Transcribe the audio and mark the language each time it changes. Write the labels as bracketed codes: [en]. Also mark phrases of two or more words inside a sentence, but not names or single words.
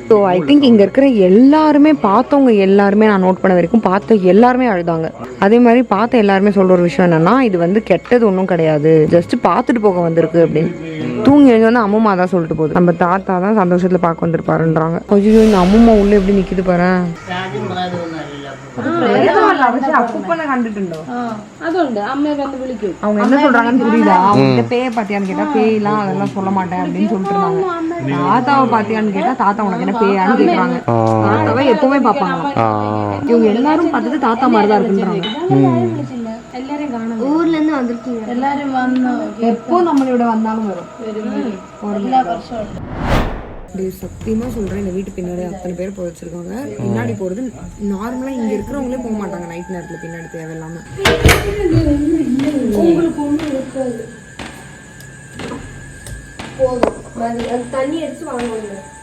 [en] so I think [ta] இங்கே இருக்கிற எல்லாருமே, பார்த்தவங்க எல்லாருமே, நான் நோட் பண்ண வரைக்கும் பார்த்த எல்லாருமே அழுதாங்க. அதே மாதிரி பார்த்த எல்லாருமே சொல்ற ஒரு விஷயம் என்னன்னா, இது வந்து கெட்டது ஒன்றும் கிடையாது, ஜஸ்ட் பார்த்துட்டு போக வந்திருக்கு அப்படின்னு. தூங்கி எழுந்து வந்து அம்மா தான் சொல்லிட்டு போகுது. நம்ம தாத்தா தான் சந்தோஷத்துல பார்க்க வந்திருப்பாருன்றாங்க. ஐயோ, இந்த அம்மா உள்ள எப்படி நிக்குது பாரு. [ml] അപ്പൂപ്പനെ കണ്ടിട്ടുണ്ടോ? അതുണ്ട്. അമ്മയെ വന്ന് വിളിക്കും. [ta] அவங்க என்ன சொல்றாங்கன்னு புரியுதா? அவங்க பேயை பாத்தியான்னு கேட்டா பேயெல்லாம் அதெல்லாம் சொல்ல மாட்டேன் அப்படின்னு சொல்லிட்டு இருந்தாங்க. தாத்தாவை பாத்தியான்னு கேட்டா தாத்தா உனக்கு என்ன பேயான்னு கேக்குறாங்க. தாத்தாவை எப்பவுமே பாப்பாங்க. இவங்க எல்லாரும் பார்த்தது தாத்தா மாதிரிதான் இருக்குன்றாங்க. [ml] എല്ലാരും കാണും. [ta] ஊர்ல இருந்து வந்திருக்கீங்க? [ml] എല്ലാരും വന്ന് [ta] எப்போ நம்மளோட வந்தாலும் வரும். [ml] എല്ലാ വർഷവും [ta] சத்தியமா சொல்றேன், இந்த வீட்டு பின்னாடி அத்தனை பேர் போய் வச்சிருக்காங்க. பின்னாடி போறது நார்மலா இங்க இருக்கிறவங்களே போக மாட்டாங்க நைட் நேரத்துல பின்னாடி தேவையில்லாம. உங்களுக்கு ஒண்ணு இருக்காது. போதும் தண்ணி எடுத்து வாங்குவாங்க.